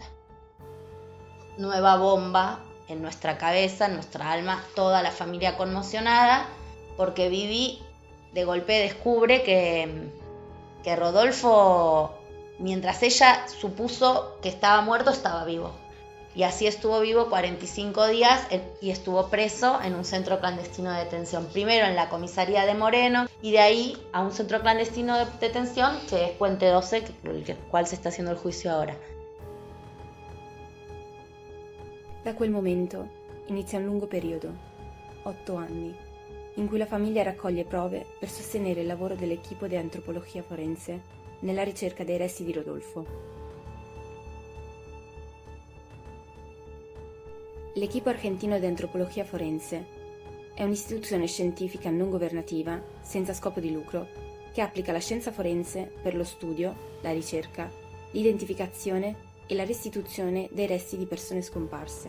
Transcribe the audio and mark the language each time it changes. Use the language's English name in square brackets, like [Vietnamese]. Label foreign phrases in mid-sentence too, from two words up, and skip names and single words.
[Spanish] Nueva bomba en nuestra cabeza, en nuestra alma, toda la familia conmocionada, porque Vivi de golpe descubre que Rodolfo, mientras ella supuso que estaba muerto, estaba vivo. Y así estuvo vivo 45 días y estuvo preso en un centro clandestino de detención. Primero en la comisaría de Moreno y de ahí a un centro clandestino de detención que es Puente 12, el cual se está haciendo el juicio ahora. [Italian] Da quel momento inizia un lungo periodo, 8 anni, in cui la famiglia raccoglie prove per sostenere il lavoro dell'equipo di antropologia forense nella ricerca dei resti di Rodolfo. L'Equipo Argentino di Antropologia Forense è un'istituzione scientifica non governativa, senza scopo di lucro, che applica la scienza forense per lo studio, la ricerca, l'identificazione e la restituzione dei resti di persone scomparse.